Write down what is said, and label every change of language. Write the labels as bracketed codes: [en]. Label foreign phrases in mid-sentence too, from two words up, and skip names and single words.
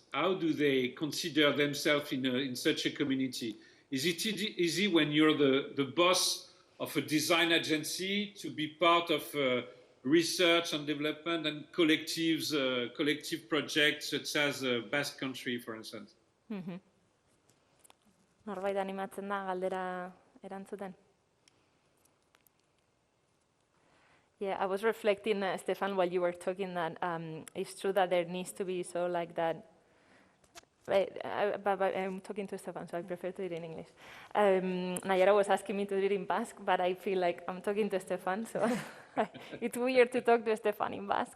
[en] How do they consider themselves in such a community? Is it easy when you're the boss of a design agency to be part of research and development and collective projects such as Basque Country, for instance. [eu] Norbait animatzen da galdera erantzuten? [en] Yeah, I was reflecting, Stéphane, while you were talking that it's true that there needs to be so like that. But I'm talking to Stéphane, so I prefer to do it in English. Nayara was asking me to do it in Basque, but I feel like I'm talking to Stéphane, so it's weird to talk to Stéphane in Basque.